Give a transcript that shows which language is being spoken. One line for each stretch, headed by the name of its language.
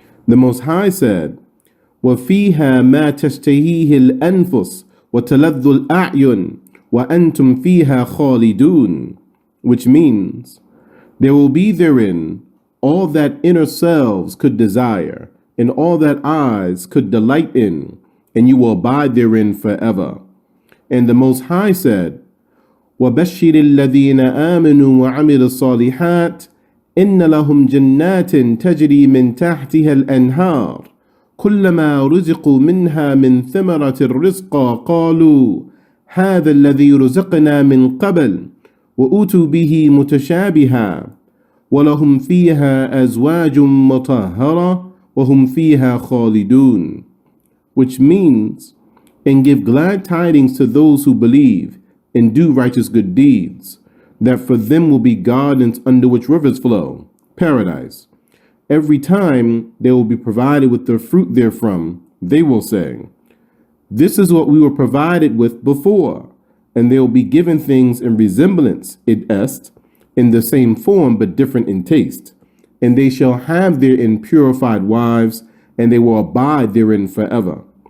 English: The Most High said,
Arabic: وَفِيهَا مَا تَشْتَهِيهِ الْأَنفُسُ وَتَلَذُّ الْأَعْيُنُ وَأَنْتُمْ فِيهَا خَالِدُونَ,
English: which means, there will be therein all that inner selves could desire and all that eyes could delight in, and you will abide therein forever. And the Most High said,
Arabic: وَبَشِّرِ الَّذِينَ آمَنُوا وَعَمِلُوا الصَّالِحَاتِ إِنَّ لَهُمْ جَنَّاتٍ تَجْرِي مِنْ تَحْتِهَا الْأَنْهَارُ كُلَّمَا رُزِقُوا مِنْهَا مِنْ ثَمَرَةٍ رِزْقًا قَالُوا هَذَا الَّذِي رُزِقْنَا مِنْ قَبْلُ وَأُوتُوا بِهِ مُتَشَابِهًا وَلَهُمْ فِيهَا أَزْوَاجٌ مُطَهَّرَةٌ وَهُمْ فِيهَا خَالِدُونَ,
English: which means, and give glad tidings to those who believe and do righteous good deeds, that for them will be gardens under which rivers flow, paradise. Every time they will be provided with the fruit therefrom, they will say, this is what we were provided with before, and they will be given things in resemblance, in the same form but different in taste, and they shall have therein purified wives, and they will abide therein forever.